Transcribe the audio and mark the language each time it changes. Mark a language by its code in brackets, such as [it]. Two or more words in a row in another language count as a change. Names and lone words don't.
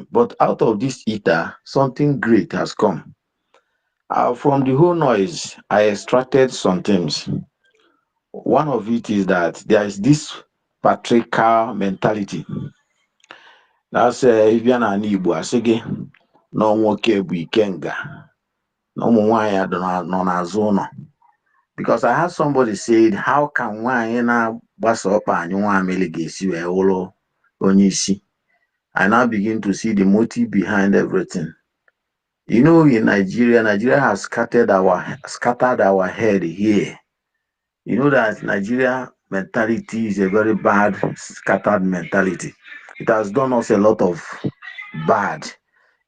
[en] But out of this eater, something great has come. From the whole noise, I extracted some things. One of it is that there is this patriarchal mentality. That's if you're an Igbo, [ig] asị gị na ọ nwoke bụ ikenga, na ụmụ nwaanyị nọ n'azụ ụlọ. [en] Because I had somebody said, how can [ig] nwaanyị na-agbasa ọkpa anyụ nwamili ga-esi wee wụrụ onye isi? [en] I now begin to see the motive behind everything. You know, in Nigeria has scattered our head here. You know that Nigeria mentality is a very bad, scattered mentality. It has done us a lot of bad.